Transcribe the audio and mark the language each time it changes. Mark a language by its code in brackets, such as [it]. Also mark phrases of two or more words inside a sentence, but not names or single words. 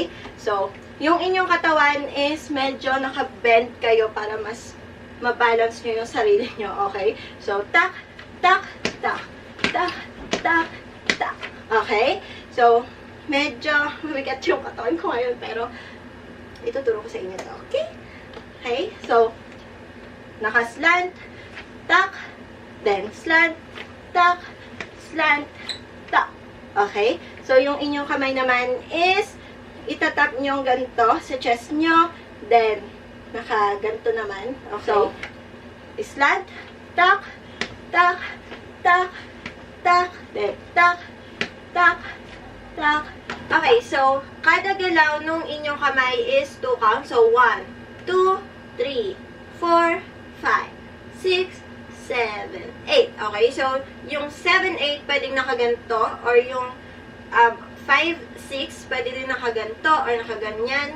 [tl] So, yung inyong katawan is medyo naka-bend kayo para mas mabalance nyo yung sarili nyo. Okay? So, tak, tak, tak, tak, tak, tak. Okay? So, medyo mabigat yung katawan ko ngayon, pero ituturo ko sa inyo to. Okay? Okay? So, naka-slant, tak, then slant, tak, slant, tak. Okay? So, yung inyong kamay naman is itatap nyo ganito sa chest nyo, then naka-ganto naman. Okay? So, slant, tak, tak, tak, tak, then tak, tak, tak. Okay, so, kada galaw nung inyong kamay is 2 count. So, 1, 2, 3, 4, 5, 6, 7, 8. Okay, so, yung 7, 8 pwedeng nakaganto, or yung 5, 6 pwede din nakaganto, or nakaganyan.